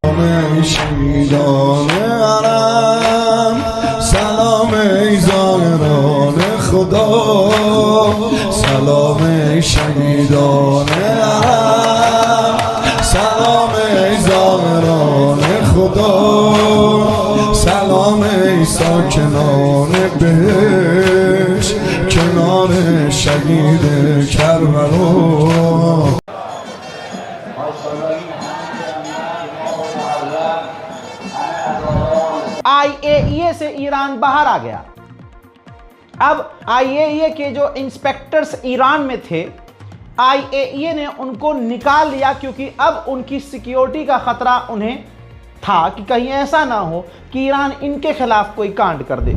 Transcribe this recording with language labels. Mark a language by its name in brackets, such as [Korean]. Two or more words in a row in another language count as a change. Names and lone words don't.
[Persian] شهیدان عرب سلام ای زائران خدا، سلام ای شهیدان عرب، سلام ای زائران خدا، سلام ای ساکنان بهشت کنار شهید کربلا. [Hindi] IAEA से ईरान बाहर आ गया। अब IAEA के जो इंस्पेक्टर्स ईरान में थे, IAEA ने उनको निकाल लिया क्योंकि अब उनकी सिक्योरिटी का खतरा उन्हें था कि कहीं ऐसा ना हो कि ईरान इनके खिलाफ कोई कांड कर दे।